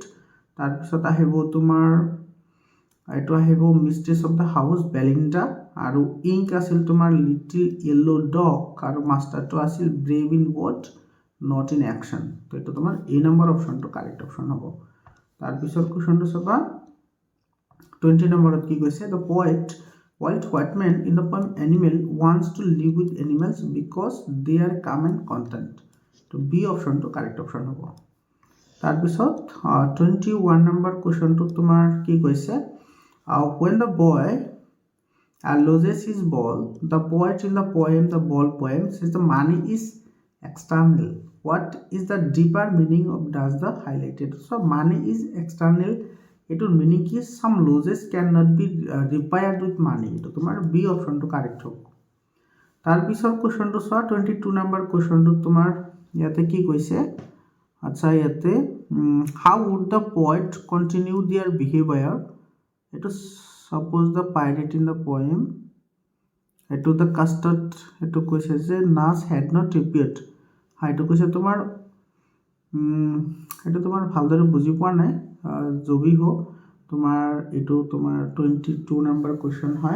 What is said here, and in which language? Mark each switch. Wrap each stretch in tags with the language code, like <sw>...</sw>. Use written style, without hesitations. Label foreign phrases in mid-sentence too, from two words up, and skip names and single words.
<as>তাৰপিছত আহিব তোমাৰ এইটো আহিব</as> <en>mistress of the house Belinda,</en> <as>আৰু ইংক আছিল তোমাৰ</as> <en>little yellow dog,</en> <as>আৰু মাষ্টাৰটো আছিল</as> <en>brave in word not in action.</en> <as>তো এইটো তোমাৰ এ নম্বৰ অপশ্যনটো</as> <en>correct option</en> <as>হ'ব। তাৰপিছত কুৱেশ্যনটো চাবা 20 নম্বৰত কি কৈছে,</as> <en>the poet Walt Whitman in the poem Animal wants to live with animals because they are calm and content.</en> <as>তো বি অপশ্যনটো</as> <en>correct option</en> <as>হ'ব। তাৰপিছত 21 নম্বৰ কুৱেশ্যনটো তোমাৰ কি কৈছে,</as> <en>when the boy loses his ball, the poet in the poem the ball poem says the money is external. What is the deeper meaning of does the highlighted? So money is external,</en> <as>এটোৰ মিনিং কি,</as> <en>some losses can not be repaired with money,</en> <as>এইটো তোমাৰ বি অপশ্যনটো কাৰেক্ট হ'ব। তাৰপিছত কুৱেশ্যনটো চোৱা 22 নম্বৰ কুৱেশ্যনটো তোমাৰ ইয়াতে কি কৈছে, আচ্ছা ইয়াতে</as> <en>how would the poet continue their behaviour,</en> <as>এইটো</as> <en>suppose the pirate in the poem,</en> <as>এইটো</as> <en>the custard,</en> <as>এইটো কৈছে যে নাচ</as> <en>head not repaired,</en> <as>এইটো কৈছে তোমাৰ এইটো তোমাৰ ভালদৰে বুজি পোৱা নাই, জবি হ তোমাৰ এইটো তোমাৰ 22 নম্বৰ কুৱেশ্যন হয়।</as>